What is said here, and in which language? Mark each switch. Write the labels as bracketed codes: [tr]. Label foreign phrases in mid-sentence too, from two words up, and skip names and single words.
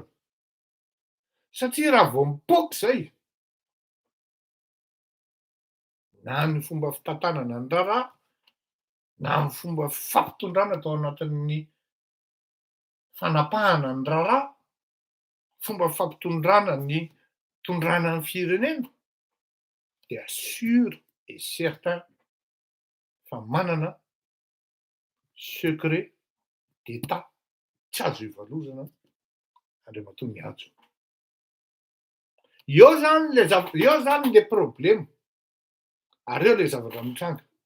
[mg] Satria raha vao mipoaka zay na ny fomba fitantanana ny raharaha na ny fomba fampitondrana tao anatin'ny fanapahana ny raharaha, fomba fampitondrana ny tondrana ny firenena dia [fr] sûr et certain [mg] fa manana [fr] secret d'état [mg] tsy azo ivarozana Andriamatoa Ajo. Eo zany le problème ary eo le zavatra mitranga.